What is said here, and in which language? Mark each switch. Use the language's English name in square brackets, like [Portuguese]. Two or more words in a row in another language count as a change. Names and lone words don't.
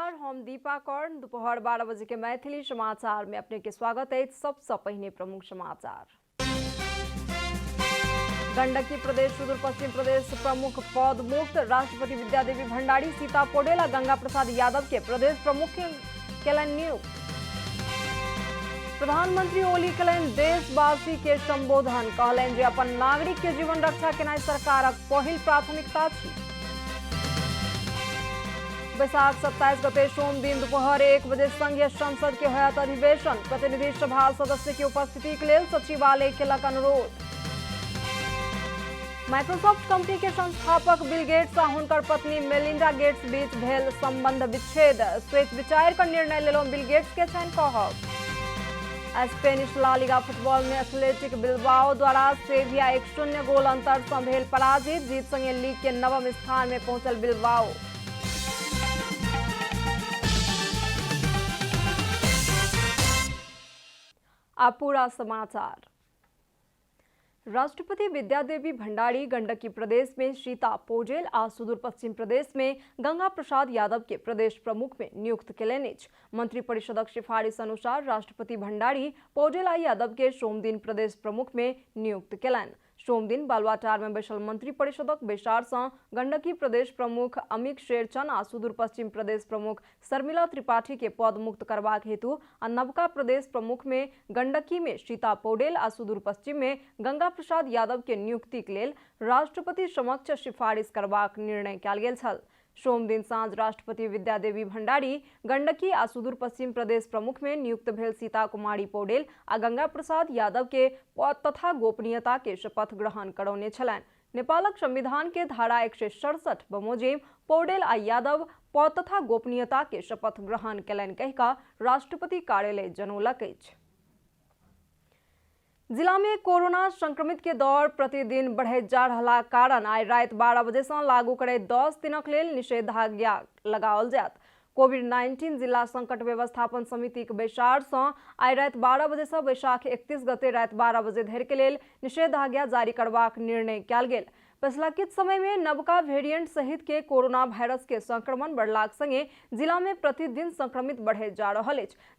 [Maithili] हम दीपा कर्ण। दोपहर 12 बजे के मैथिली समाचार में अपने के स्वागत है। सबसे पहले प्रमुख समाचार। गंडकी प्रदेश सुदूर पश्चिम प्रदेश प्रमुख पद मुक्त। राष्ट्रपति विद्यादेवी भंडारी सीता पौडेल और गंगा प्रसाद यादव के प्रदेश प्रमुख केलन नियुक्त। प्रधानमंत्री ओली कलन देशवासी के संबोधन, कहलन जे अपन नागरिक के जीवन रक्षा केनाई सरकारक पहिल प्राथमिकता छी। बैसाख 27 गते सोम दिन दोपहर 1 बजे संघीय संसद के होयत अधिवेशन। प्रतिनिधि सभा सदस्य की उपस्थिति के लिए सचिवालय केलक अनुरोध। माइक्रोसॉफ्ट कंपनी के संस्थापक बिल गेट्स आ हुनकर पत्नी मेलिंडा गेट्स बीच भेल संबंध विच्छेद। स्वेत विचार का निर्णय लेलो बिल गेट्स के छन कहब। स्पेनिश ला लीगा फुटबॉल में एथलेटिक बिल्बाओ द्वारा सेविया 1-0 गोल अंतर से भेल पराजित। जीत संगे लीग के नवम स्थान में पहुंचल बिल्बाओ। अब पूरा समाचार। राष्ट्रपति विद्यादेवी भंडारी गंडकी प्रदेश में सीता पौडेल आ सुदूर पश्चिम प्रदेश में गंगा प्रसाद यादव के प्रदेश प्रमुख में नियुक्त केलनि। मंत्रिपरिषदक सिफारिश अनुसार राष्ट्रपति भंडारी पौडेल आ यादव के सोम दिन प्रदेश प्रमुख में नियुक्त केलनि। सोम दिन बालुवाटार में बैसल मंत्रिपरिषदक बैसार से गंडकी प्रदेश प्रमुख अमिक शेरचन आ सुदूर पश्चिम प्रदेश प्रमुख शर्मिला त्रिपाठी के पद मुक्त करबाक हेतु आ नवका प्रदेश प्रमुख में गंडकी में सीता पौडेल आ सुदूर पश्चिम में गंगा प्रसाद यादव के नियुक्ति के लेल राष्ट्रपति समक्ष सिफारिश करबाक निर्णय कयल गेल छल। सोम दिन साँझ राष्ट्रपति विद्यादेवी भंडारी गंडकी आ सुदूर पश्चिम प्रदेश प्रमुख में नियुक्त भेल सीता कुमारी पौडेल आ गंगा प्रसाद यादव के पद तथा गोपनीयता के शपथ ग्रहण करौने छलनि। नेपालक संविधान के धारा 167 बमोजिम पौडेल आ यादव पद तथा गोपनीयता के शपथ ग्रहण कयलनि कहि कऽ राष्ट्रपति कार्यालय जनौलक अछि। जिला में कोरोना संक्रमित के दर प्रतिदिन बढ़े जा रहा कारण आई रात 12 बजे से लागू करे 10 दिनक लेल निषेधाज्ञा लगाओल जायत। कोविड-19 जिला संकट व्यवस्थापन समिति के बैसार से आई रात 12 बजे से बैसाख 31 गते रात 12 बजे धरि के लेल निषेधाज्ञा जारी करबाक निर्णय कयल गेल। पिछला किछ समय में नवका वेरिएंट सहित के कोरोना वायरस के संक्रमण बढ़लाक संगे जिला में प्रतिदिन संक्रमित बढ़े जा रहल अछि।